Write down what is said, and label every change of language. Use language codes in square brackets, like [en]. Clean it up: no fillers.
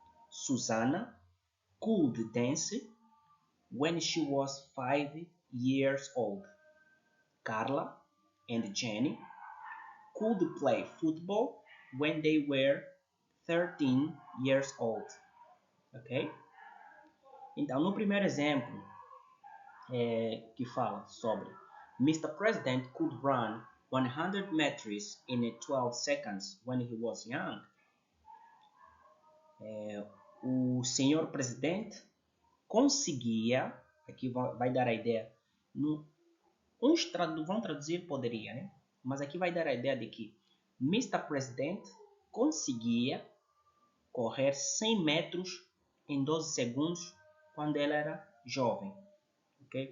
[en] Susanna could dance when she was 5 years old. Carla and Jenny could play football when they were 13 years old. Ok? [pt] Então, no primeiro exemplo, que fala sobre Mr. [en] President could run 100 meters in 12 seconds when he was young. [pt] O senhor presidente conseguia, aqui vai dar a ideia, uns vão traduzir poderia, né? Mas aqui vai dar a ideia de que Mr. President conseguia correr 100 metros em 12 segundos quando ele era jovem. ok?